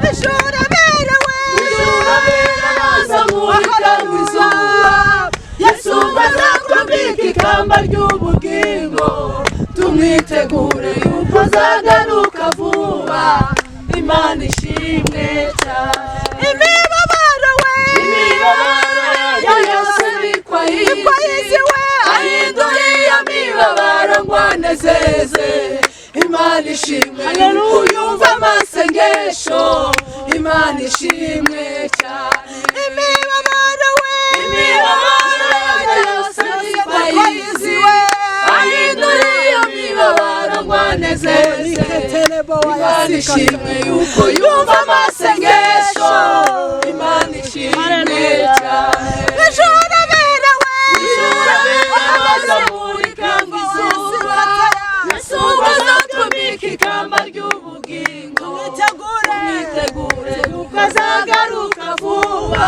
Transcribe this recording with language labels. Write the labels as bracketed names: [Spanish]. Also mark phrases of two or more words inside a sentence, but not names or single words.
[Kinyarwanda] Ijuru abera bazamurika nk'izuba, izuba zakambika ikamba ry'ubugingo, tumwitegure yuko azagaruka vuba. Imana ishimwe cyane. Imibabaro yose [Swahili] ni kwa hizi, [Kinyarwanda] ahinduriye imibabaro ngwanezeze. Imana ishimwe yuko yumva amasengesho, Imana ishimwe cyane. Imibabaro yose [Swahili] ni kwa hizi, [Kinyarwanda] ahinduriye imibabaro ngwanezeze. Imana ishimwe yuko yumva amasengesho, Imana ishimwe cyane. Ijuru abera bazamurika nk'izuba, izuba zakambika ikamba ry'ubugingo, tumwitegure yuko azagaruka vuba.